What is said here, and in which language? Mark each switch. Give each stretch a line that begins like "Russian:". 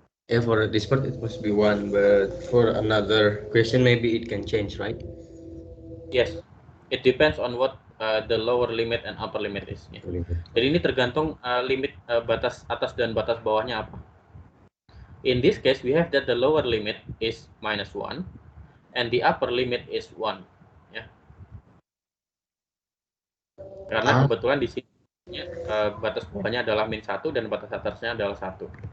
English: Yeah, for this part it must be 1, but for another question maybe it can change, right? Yes, it depends on what the lower limit and upper limit is.
Indonesian: Ya. Jadi ini tergantung limit batas atas dan batas bawahnya apa.
English: In this case, we have that the lower limit is -1 and the upper limit is 1.
Indonesian: Ya. Karena kebetulan di sini batas bawahnya adalah -1 dan batas atasnya adalah 1.